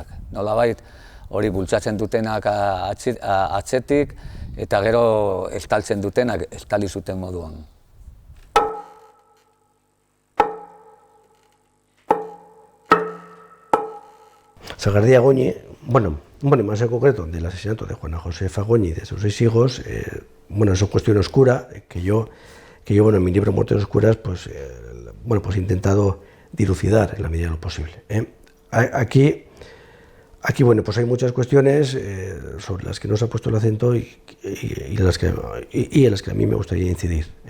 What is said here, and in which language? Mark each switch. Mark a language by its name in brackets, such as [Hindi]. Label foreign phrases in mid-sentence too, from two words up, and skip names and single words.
[Basque] Nolabait hori bultzatzen dutenak atzetik eta gero estaltzen dutenak estali zuten moduan. [Spanish] Sagardía Goñi, bueno, más en concreto del asesinato de Juana Josefa Goñi y de sus 6 hijos, bueno, es una cuestión oscura que yo bueno, en mi libro Muertes Oscuras, pues he intentado dilucidar en la medida de lo posible. Aquí, bueno, pues hay muchas cuestiones sobre las que no se ha puesto el acento y en las que a mí me gustaría incidir.